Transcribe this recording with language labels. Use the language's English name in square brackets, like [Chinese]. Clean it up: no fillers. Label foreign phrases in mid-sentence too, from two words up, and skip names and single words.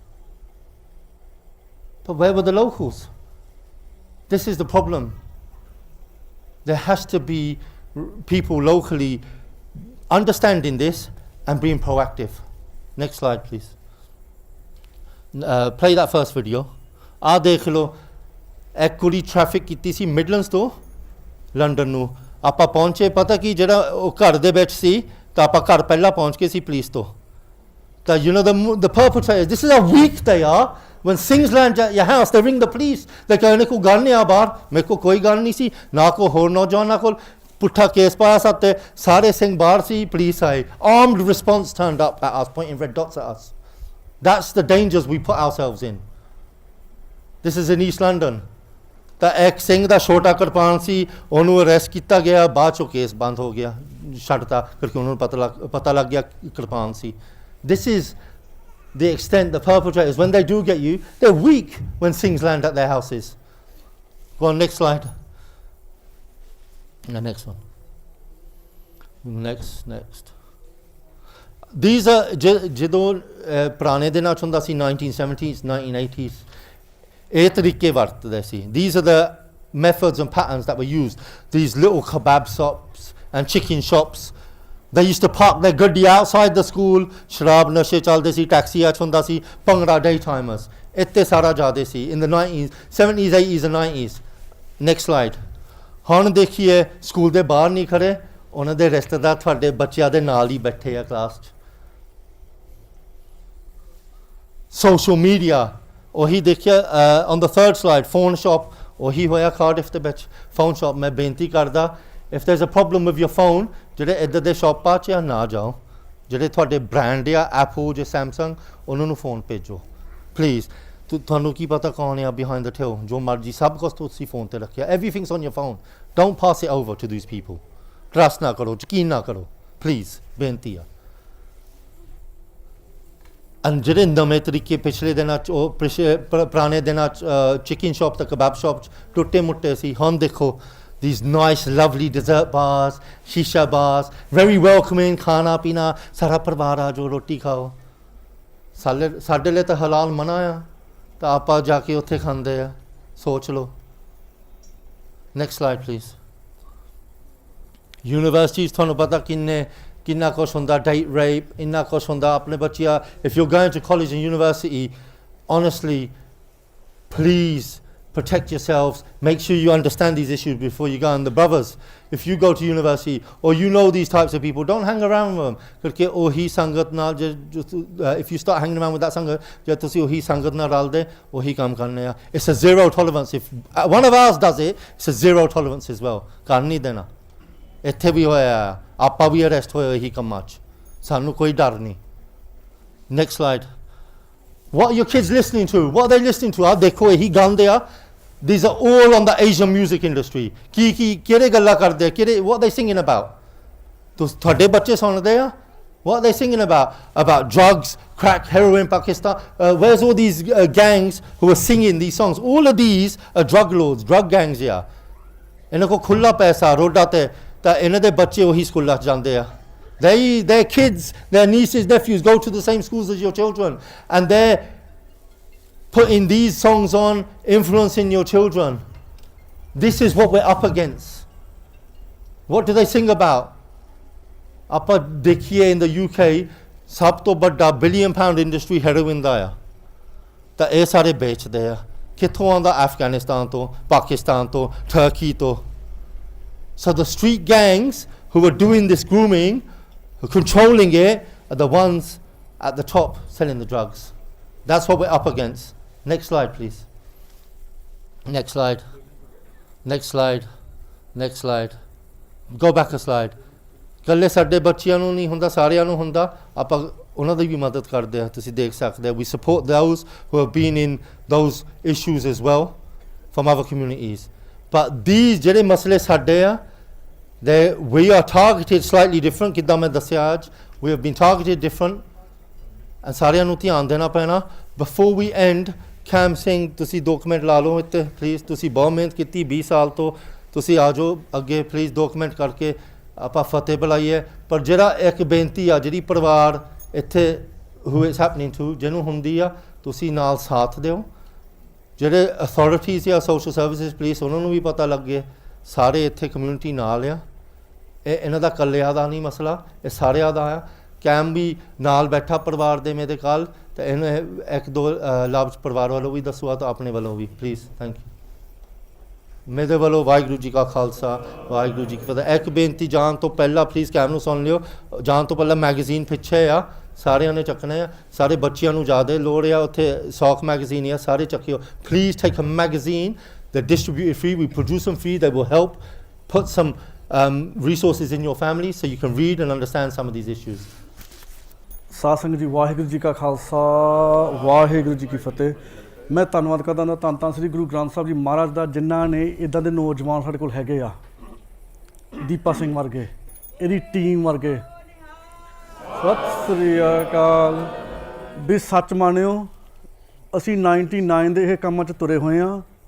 [English] but where were the locals this is the problem there has to be people locally understanding this and being proactive next slide please play that first video [Punjabi] ਆ ਦੇਖ ਲਓ ਇੱਕ ਕੁੜੀ ਟ੍ਰੈਫਿਕ ਕੀਤੀ ਸੀ ਮਿਡਲੈਂਡਸ ਤੋਂ ਲੰਡਨ ਨੂੰ ਆਪਾਂ ਪਹੁੰਚੇ ਪਤਾ ਕੀ ਜਿਹੜਾ ਉਹ ਘਰ ਦੇ ਵਿੱਚ ਸੀ ਤਾਂ ਆਪਾਂ ਘਰ ਪਹਿਲਾਂ ਪਹੁੰਚ ਕੇ ਸੀ ਪੁਲਿਸ ਤੋਂ ਤਾਂ [English] you know the perpetrators this is how weak they are when things land at your house they ring the police they [Punjabi] ਕਹਿੰਦੇ ਕੋਈ ਗੱਲ ਨਹੀਂ ਆ ਬਾਹਰ ਮੇਰੇ ਕੋਲ ਕੋਈ ਗੱਲ ਨਹੀਂ ਸੀ ਨਾ ਕੋਈ ਹੋਰ ਨੌਜਵਾਨਾਂ ਕੋਲ ਪੁੱਠਾ ਕੇਸ ਪਾਇਆ ਸਾਤੇ ਸਾਰੇ ਸਿੰਘ ਬਾਹਰ ਸੀ ਪੁਲਿਸ ਆਏ [English] armed response turned up at us pointing red dots at us that's the dangers we put ourselves in this is in East London [Punjabi] ਤਾਂ ਇੱਕ ਸਿੰਘ ਦਾ ਛੋਟਾ ਕਿਰਪਾਨ ਸੀ ਉਹਨੂੰ ਅਰੈਸਟ ਕੀਤਾ ਗਿਆ ਬਾਅਦ ਚੋਂ ਕੇਸ ਬੰਦ ਹੋ ਗਿਆ ਛੱਡਤਾ ਕਿਉਂਕਿ ਉਹਨਾਂ ਨੂੰ ਪਤਾ ਲੱਗ ਗਿਆ ਕਿਰਪਾਨ ਸੀ [English] this is the extent the perpetrators when they do get you they're weak when things land at their houses go on next slide the next one next these are [Punjabi] ਜਦੋਂ ਪੁਰਾਣੇ ਦਿਨਾਂ 'ਚ ਹੁੰਦਾ ਸੀ 1970s 1980s ਇਹ ਤਰੀਕੇ ਵਰਤਦੇ ਸੀ। [English] These are the methods and patterns that were used. These little kebab shops and chicken shops, they used to park their ਗੱਡੀ outside the school, [Punjabi] ਸ਼ਰਾਬ ਨਸ਼ੇ ਚੱਲਦੇ ਸੀ, ਟੈਕਸੀ ਆ ਹੁੰਦਾ ਸੀ, ਭੰਗੜਾ [English] day timers, [Punjabi] ਇੱਥੇ ਸਾਰਾ ਜ਼ਿਆਦਾ ਸੀ [English] in the 90s, 70s, 80s and 90s. Next slide. [Punjabi] ਹੁਣ ਦੇਖੀਏ ਸਕੂਲ ਦੇ ਬਾਹਰ ਨਹੀਂ ਖੜੇ, ਉਹਨਾਂ ਦੇ ਰਿਸ਼ਤੇਦਾਰ ਤੁਹਾਡੇ ਬੱਚਿਆਂ ਦੇ ਨਾਲ ਹੀ ਬੈਠੇ ਆ ਕਲਾਸ 'ਚ। ਸੋਸ਼ਲ ਮੀਡੀਆ ਉਹੀ ਦੇਖਿਆ [English] on the third slide, phone shop [Punjabi] ਉਹੀ ਹੋਇਆ ਕਾਰਡਿਫ ਦੇ ਵਿੱਚ [English] phone shop। [Punjabi] ਮੈਂ ਬੇਨਤੀ ਕਰਦਾ, [English] if there's a problem with your phone, [Punjabi] ਜਿਹੜੇ ਇੱਧਰ ਦੇ ਸ਼ਾਪਾਂ 'ਚ ਨਾ ਜਾਓ, ਜਿਹੜੇ ਤੁਹਾਡੇ ਬ੍ਰਾਂਡ ਆ ਐਪਲ ਜਾਂ ਸੈਮਸੰਗ, ਉਹਨਾਂ ਨੂੰ ਫੋਨ ਭੇਜੋ ਪਲੀਜ਼। ਤੁਹਾਨੂੰ ਕੀ ਪਤਾ ਕੌਣ ਆ [English] behind the till, [Punjabi] ਜੋ ਮਰਜੀ ਸਭ ਕੁਛ ਤੁਸੀਂ ਫੋਨ ਤੇ ਰੱਖਿਆ, [English] everything's on your phone, don't pass it over to these people, [Punjabi] ਟਰਸਟ ਨਾ ਕਰੋ, ਯਕੀਨ ਨਾ ਕਰੋ ਪਲੀਜ਼, ਬੇਨਤੀ ਆ। ਜਿਹੜੇ ਨਵੇਂ ਤਰੀਕੇ ਪਿਛਲੇ ਦਿਨਾਂ 'ਚ ਉਹ ਪੁਰਾਣੇ ਦਿਨਾਂ 'ਚ ਚਿਕਨ ਸ਼ਾਪ ਤੇ ਕਬਾਬ ਸ਼ਾਪ 'ਚ ਟੁੱਟੇ ਮੁੱਟੇ ਸੀ, ਹੁਣ ਦੇਖੋ [English] these nice lovely dessert bars, shisha bars, very welcoming, [Punjabi] ਖਾਣਾ ਪੀਣਾ, ਸਾਰਾ ਪਰਿਵਾਰ ਆ ਜੋ ਰੋਟੀ ਖਾਓ। ਸਾਡੇ ਲਈ ਤਾਂ ਹਲਾਲ ਮਨਾ ਆ, ਤਾਂ ਆਪਾਂ ਜਾ ਕੇ ਉੱਥੇ ਖਾਂਦੇ ਆ, ਸੋਚ ਲਓ। [English] next slide please. [Punjabi] ਯੂਨੀਵਰਸਿਟੀਜ਼ ਤੁਹਾਨੂੰ ਪਤਾ ਕਿੰਨਾ ਕੁਛ ਹੁੰਦਾ, ਡੇਟ ਰੇਪ, ਇੰਨਾ ਕੁਛ ਹੁੰਦਾ ਆਪਣੇ ਬੱਚਿਆਂ। [English] if you're going to college and university, honestly, please protect yourselves, make sure you understand these issues before you go. And the brothers, if you go to university or you know these types of people, don't hang around with them, because [Punjabi] ਉਹੀ ਸੰਗਤ ਨਾਲ [English] if you start hanging around with that sangat, [Punjabi] ਜੇ ਤੁਸੀਂ ਉਹੀ ਸੰਗਤ ਨਾਲ ਰਲਦੇ, ਉਹੀ ਕੰਮ ਕਰਨੇ ਆ, [English] it's a zero tolerance. If one of ours does it, it's a zero tolerance as well, [Punjabi] ਕਰ ਨਹੀਂ ਦੇਣਾ। ਇੱਥੇ ਵੀ ਹੋਇਆ, ਆਪਾਂ ਵੀ ਅਰੈਸਟ ਹੋਏ ਇਹੀ ਕੰਮਾਂ 'ਚ, ਸਾਨੂੰ ਕੋਈ ਡਰ ਨਹੀਂ। [English] next slide. what are your kids listening to, what are they listening to? [Punjabi] ਆ ਦੇਖੋ ਇਹੀ ਗਾਉਂਦੇ ਆ, [English] these are all on the Asian music industry। [Punjabi] ਕਿਹੜੇ ਗੱਲਾਂ ਕਰਦੇ ਆ, [English] what are they singing about? [Punjabi] ਤੁਹਾਡੇ ਬੱਚੇ ਸੁਣਦੇ ਆ, [English] what are they singing about drugs, crack, heroin, Pakistan, where's all these gangs who are singing these songs? All of these are drug lords, drug gangs। [Punjabi] ਇਹਨਾਂ ਕੋਲ ਖੁੱਲਾ ਪੈਸਾ ਰੋਡਾਂ ਤੇ, ਤਾਂ ਇਹਨਾਂ ਦੇ ਬੱਚੇ ਉਹੀ ਸਕੂਲਾਂ 'ਚ ਜਾਂਦੇ ਆ। [English] their kids, their nieces, nephews go to the same schools as your children, and they're putting these songs on, influencing your children. This is what we're up against. What do they sing about? [Punjabi] ਆਪਾਂ ਦੇਖੀਏ [English] in the UK [Punjabi] ਸਭ ਤੋਂ ਵੱਡਾ £1 billion ਇੰਡਸਟਰੀ ਹੈਰੋਇਨ ਦਾ ਆ, ਤਾਂ ਇਹ ਸਾਰੇ ਵੇਚਦੇ ਆ। ਕਿੱਥੋਂ ਆਉਂਦਾ? ਅਫਗਾਨਿਸਤਾਨ ਤੋਂ, ਪਾਕਿਸਤਾਨ ਤੋਂ, ਟਰਕੀ ਤੋਂ। [English] So the street gangs who are doing this grooming, who are controlling it, are the ones at the top selling the drugs. That's what we're up against. Next slide, please. Next slide. Next slide. Next slide. Go back a slide. [Punjabi] ਇਕੱਲੇ ਸਾਡੇ ਬੱਚਿਆਂ ਨੂੰ ਨਹੀਂ ਹੁੰਦਾ, ਸਾਰਿਆਂ ਨੂੰ ਹੁੰਦਾ, ਆਪਾਂ ਉਹਨਾਂ ਦੀ ਵੀ ਮਦਦ ਕਰਦੇ ਆ, ਤੁਸੀਂ ਦੇਖ ਸਕਦੇ ਆ। [English] We support those who have been in those issues as well from other communities. But these [Punjabi] ਜਿਹੜੇ ਮਸਲੇ ਸਾਡੇ ਆ, [English] we are targeted slightly different। [Punjabi] ਕਿੱਦਾਂ ਮੈਂ ਦੱਸਿਆ ਅੱਜ, [English] we have been targeted different, and [Punjabi] ਸਾਰਿਆਂ ਨੂੰ ਧਿਆਨ ਦੇਣਾ ਪੈਣਾ। [English] Before we end, [Punjabi] ਕੈਮ ਸਿੰਘ ਤੁਸੀਂ 2 ਮਿੰਟ ਲਾ ਲਓ ਇੱਥੇ ਪਲੀਜ਼। ਤੁਸੀਂ ਬਹੁਤ ਮਿਹਨਤ ਕੀਤੀ 20 ਸਾਲ ਤੋਂ, ਤੁਸੀਂ ਆ ਜਾਓ ਅੱਗੇ ਪਲੀਜ਼, 2 ਮਿੰਟ ਕਰਕੇ ਆਪਾਂ ਫਤਿਹ ਬੁਲਾਈਏ। ਪਰ ਜਿਹੜਾ ਇੱਕ ਬੇਨਤੀ ਆ, ਜਿਹੜੀ ਪਰਿਵਾਰ ਇੱਥੇ [English] who it's happening to, [Punjabi] ਜਿਹਨੂੰ ਹੁੰਦੀ ਆ, ਤੁਸੀਂ ਨਾਲ ਸਾਥ ਦਿਓ। ਜਿਹੜੇ ਅਥਾਰਟੀਜ਼ ਆ, ਸੋਸ਼ਲ ਸਰਵਿਸਿਜ਼, ਪੁਲਿਸ, ਉਹਨਾਂ ਨੂੰ ਵੀ ਪਤਾ ਲੱਗੇ ਸਾਰੇ ਇੱਥੇ ਕਮਿਊਨਿਟੀ ਨਾਲ ਆ। ਇਹਨਾਂ ਦਾ ਇਕੱਲਿਆਂ ਦਾ ਨਹੀਂ ਮਸਲਾ, ਇਹ ਸਾਰਿਆਂ ਦਾ ਆ। ਕੈਮ ਵੀ ਨਾਲ ਬੈਠਾ ਪਰਿਵਾਰ ਦੇ ਮੇਰੇ ਕੱਲ੍ਹ, ਤਾਂ ਇਹਨੂੰ 1-2 ਲਫ਼ਜ਼ ਪਰਿਵਾਰ ਵੱਲੋਂ ਵੀ ਦੱਸੋ, ਆ ਤਾਂ ਆਪਣੇ ਵੱਲੋਂ ਵੀ ਪਲੀਜ਼। [English] thank you. [Punjabi] ਮੇਰੇ ਵੱਲੋਂ ਵਾਹਿਗੁਰੂ ਜੀ ਕਾ ਖਾਲਸਾ, ਵਾਹਿਗੁਰੂ ਜੀ ਕੀ ਫਤਿਹ। ਇੱਕ ਬੇਨਤੀ, ਜਾਣ ਤੋਂ ਪਹਿਲਾਂ ਪਲੀਜ਼ ਕੈਮ ਨੂੰ ਸੁਣ ਲਿਓ, ਜਾਣ ਤੋਂ ਪਹਿਲਾਂ ਮੈਗਜ਼ੀਨ ਪਿੱਛੇ ਆ, ਸਾਰਿਆਂ ਨੇ ਚੱਕਣੇ ਆ। ਸਾਰੇ ਬੱਚਿਆਂ ਨੂੰ ਜ਼ਿਆਦਾ ਲੋੜ ਆ, ਉੱਥੇ ਸੌਕ ਮੈਗਜ਼ੀਨ ਆ, ਸਾਰੇ ਚੱਕਿਓ ਪਲੀਜ਼। [English] take a magazine, they're distributed free, we produce them free, they will help put some resources in your family so you can read and understand some of these issues. [Punjabi] ਸਾਧ ਸੰਗਤ ਜੀ, ਵਾਹਿਗੁਰੂ ਜੀ ਕਾ ਖਾਲਸਾ, ਵਾਹਿਗੁਰੂ ਜੀ ਕੀ ਫਤਿਹ। ਮੈਂ ਧੰਨਵਾਦ ਕਰਦਾ ਹਾਂ ਧੰਨ ਸ੍ਰੀ ਗੁਰੂ ਗ੍ਰੰਥ ਸਾਹਿਬ ਜੀ ਮਹਾਰਾਜ ਦਾ, ਜਿਨ੍ਹਾਂ ਨੇ ਇੱਦਾਂ ਦੇ ਨੌਜਵਾਨ ਸਾਡੇ ਕੋਲ ਹੈਗੇ ਆ, ਦੀਪਾ ਸਿੰਘ ਵਰਗੇ, ਇਹਦੀ ਟੀਮ ਵਰਗੇ। ਸਤਿ ਸ੍ਰੀ ਅਕਾਲ। ਵੀ ਸੱਚ ਮੰਨਿਓ, ਅਸੀਂ 99 ਦੇ ਇਹ ਕੰਮਾਂ 'ਚ ਤੁਰੇ ਹੋਏ ਹਾਂ।